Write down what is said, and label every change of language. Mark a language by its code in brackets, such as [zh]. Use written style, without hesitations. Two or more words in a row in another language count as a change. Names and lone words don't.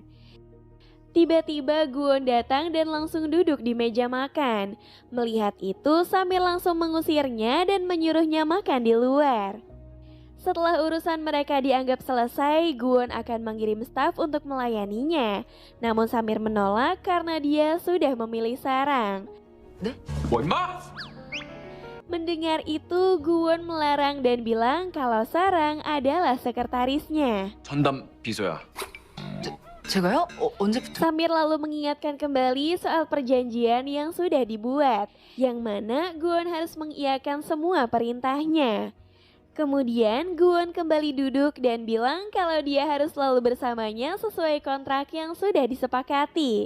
[id] Tiba-tiba Guwon datang dan langsung duduk di meja makan. Melihat itu, Samir langsung mengusirnya dan menyuruhnya makan di luar. Setelah urusan mereka dianggap selesai, Guwon akan mengirim staf untuk melayaninya. Namun Samir menolak karena dia sudah memilih Sarang. [ko] 뭐 임마? [id] Mendengar itu, Guwon melarang dan bilang kalau Sarang adalah sekretarisnya. [ko] 전담 비서야. 제가요? 언제부터? [id] Samir lalu mengingatkan kembali soal perjanjian yang sudah dibuat, yang mana Guwon harus mengiyakan semua perintahnya. Kemudian Guwon kembali duduk dan bilang kalau dia harus selalu bersamanya sesuai kontrak yang sudah disepakati.